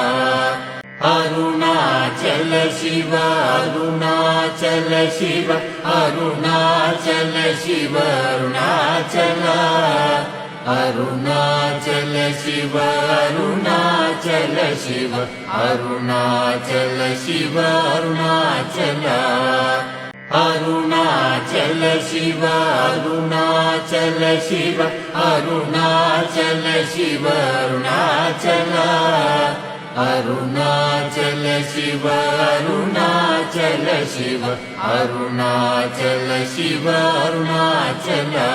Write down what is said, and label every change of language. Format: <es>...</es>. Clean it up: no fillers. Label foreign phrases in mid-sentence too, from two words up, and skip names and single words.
<te>అరుణాచల శివ అరుణాచల శివ అరుణాచల శివ అరుణాచల అరుణాచల శివ అరుణాచల శివ అరుణాచల శివ అరుణాచల</te> <ta>அருணாச்சல சிவ அருணாச்சல சிவ அருணாச்சல சிவ அருணாச்சல அருணாச்சல சிவ அருணாச்சல சிவ அருணாச்சல சிவ அருணாச்சல</ta>